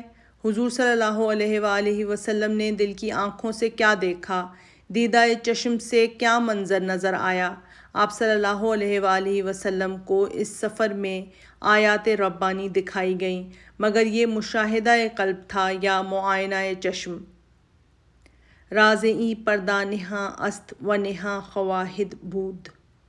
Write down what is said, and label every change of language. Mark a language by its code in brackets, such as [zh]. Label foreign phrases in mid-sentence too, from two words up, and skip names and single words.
[ur] حضور [ar] صلی اللہ علیہ وآلہ وسلم [ur] نے دل کی آنکھوں سے کیا دیکھا؟ دیدہ چشم سے کیا منظر نظر آیا؟ آپ [ar] صلی اللہ علیہ وآلہ وسلم [ur] کو اس سفر میں آیات ربانی دکھائی گئیں، مگر یہ مشاہدہ قلب تھا یا معائنہ چشم؟ [fa] راز ای پردہ نہاں است و نہاں خواہد بود۔